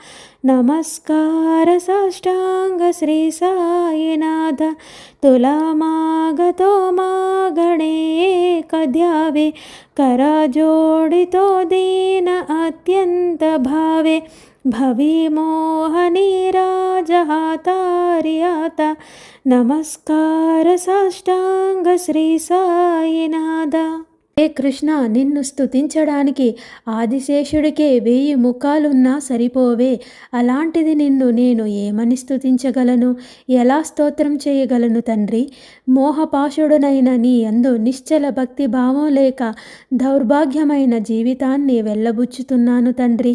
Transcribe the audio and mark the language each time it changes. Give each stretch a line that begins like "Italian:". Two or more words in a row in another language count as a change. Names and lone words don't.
Marathi: नमस्कार साष्टांग श्री साईनाथ तुला मागतो मागणे एक द्यावे करा जोडितो दीन अत्यंत भावे भवी मोहनी राजहातारी आता नमस्कार साष्टांग श्री साईनाथ
Telugu: హే కృష్ణ, నిన్ను స్తుతించడానికి ఆదిశేషుడికే 1000 ముఖాలున్నా సరిపోవే. అలాంటిది నిన్ను నేను ఏమని స్తుతించగలను, ఎలా స్తోత్రం చేయగలను తండ్రి? మోహపాశుడనైన నీ యందు నిశ్చల భక్తి భావం లేక దౌర్భాగ్యమైన జీవితాన్ని వెళ్ళబుచ్చుతున్నాను తండ్రి.